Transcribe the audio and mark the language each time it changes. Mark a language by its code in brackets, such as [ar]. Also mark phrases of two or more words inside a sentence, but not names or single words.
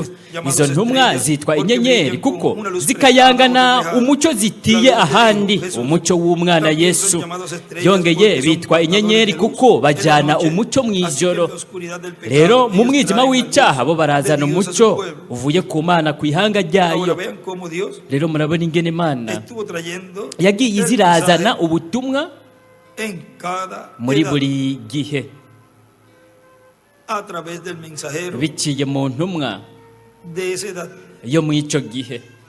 [rw] Izo ntumwa zitwa inyenyeri kuko zikayangana umucyo zitiye ahandi, umucyo w'umwana Yesu. Yongeye bitwa inyenyeri kuko bajyana umucyo mu ijoro. Rero mu mwijima w'icyaha bo barazana umucyo uvuye ku Mana ku ihanga ryayo. [rn] Rero murabona ingene Imana yagiye izirazana ubutumwa muri buri gihe biciye mu ntumwa yo mu icyo gihe.